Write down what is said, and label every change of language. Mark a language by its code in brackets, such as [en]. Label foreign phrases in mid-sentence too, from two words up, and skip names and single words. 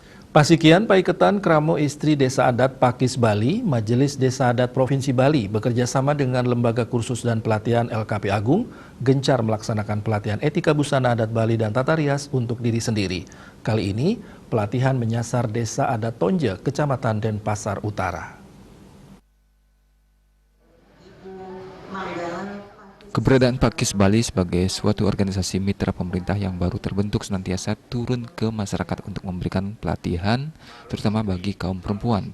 [id] Pasikian Paiketan Kramo Istri Desa Adat Pakis Bali, Majelis Desa Adat Provinsi Bali bekerja sama dengan Lembaga Kursus dan Pelatihan LKP Agung gencar melaksanakan pelatihan etika busana adat Bali dan tata rias untuk diri sendiri. Kali ini, pelatihan menyasar Desa Adat Tonje, Kecamatan Denpasar Utara. Keberadaan Pakis Bali sebagai suatu organisasi mitra pemerintah yang baru terbentuk senantiasa turun ke masyarakat untuk memberikan pelatihan, terutama bagi kaum perempuan.